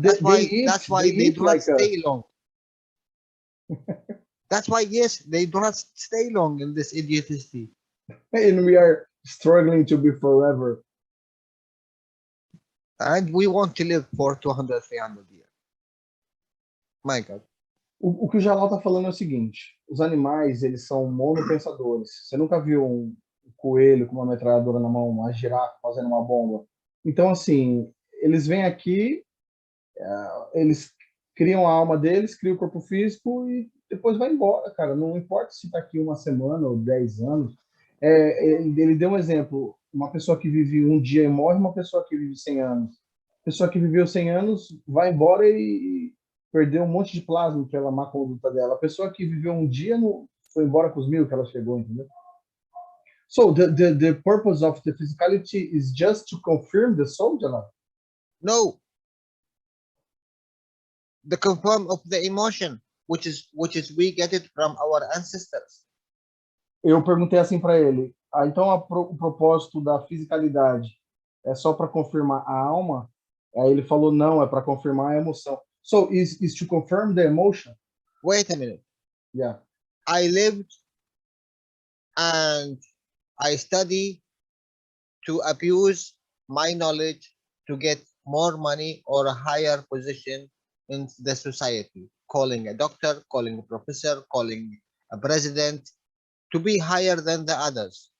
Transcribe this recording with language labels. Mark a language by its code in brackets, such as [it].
[en] that's why they do not stay long. That's why, yes, they do not stay long in this idiocy. And we are struggling to be forever. And we want to live for 200, 300 years. My God. [pt] O que o Jalal está falando é o seguinte: os animais, eles são monopensadores. Você nunca viu um coelho com uma metralhadora na mão, uma girafa fazendo uma bomba. Então, assim, eles vêm aqui, eles criam a alma deles, criam o corpo físico e depois vai embora, cara. Não importa se está aqui uma semana ou 10 anos. Ele deu um exemplo, uma pessoa que vive um dia e morre, uma pessoa que vive 100 anos. A pessoa que viveu 100 anos vai embora e perdeu um monte de plasma pela má conduta dela. A pessoa que viveu um dia não foi embora com os 1000 que ela chegou, entendeu? [en] So the purpose of the physicality is just to confirm the soul, Jalal? No, the confirm of the emotion, which is we get it from our ancestors. [pt] Eu perguntei assim para ele, então o propósito da fisicalidade é só para confirmar a alma? Aí ele falou, não, é para confirmar a emoção. [en] So, is to confirm the emotion? Wait a minute. Yeah. I lived and I study to abuse my knowledge to get more money or a higher position in the society, calling a doctor, calling a professor, calling a president, to be higher than the others.